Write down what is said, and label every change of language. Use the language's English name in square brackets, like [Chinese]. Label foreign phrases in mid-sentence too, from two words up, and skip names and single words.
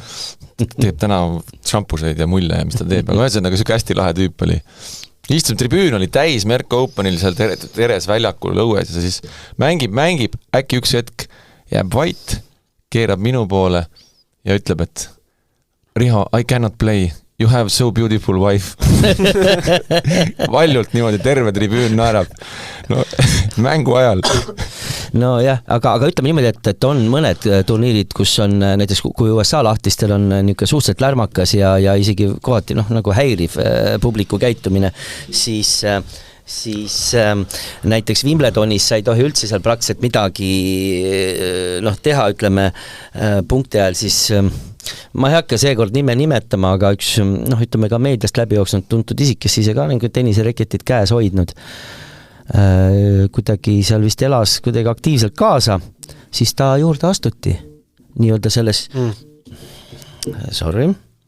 [Estonian] Teeb täna šampuseid ja mulle ja mis ta teeb, aga ühesõnaga siuke hästi lahe tüüp oli. Istum tribüün oli täis Merko Openil seal teres väljakul õues ja siis mängib, äkki üks hetk jääb vait, keerab minu poole ja ütleb, et Riho, [English] I cannot play. You have so beautiful wife. [Estonian] Valjult niimoodi, terve tribüün naerab. No, mängu ajal. No jah, aga ütleme niimoodi, et on mõned turniirid, kus on näiteks, kui USA lahtistel on niisugune suhteliselt lärmakas ja isegi kohati nagu häiriv publiku käitumine, siis siis näiteks Wimbledonis sa ei tohi üldse seal praktiliselt midagi teha, ütleme punkti ajal, siis ma ei hakka seekord nime nimetama, aga üks ütleme ka meediast läbi jooksnud tuntud isik, kes ise ka nagu tennisereketit käes hoidnud, kuidagi seal vist elas kuidagi aktiivselt kaasa, siis ta juurde astuti nii-öelda selles sorry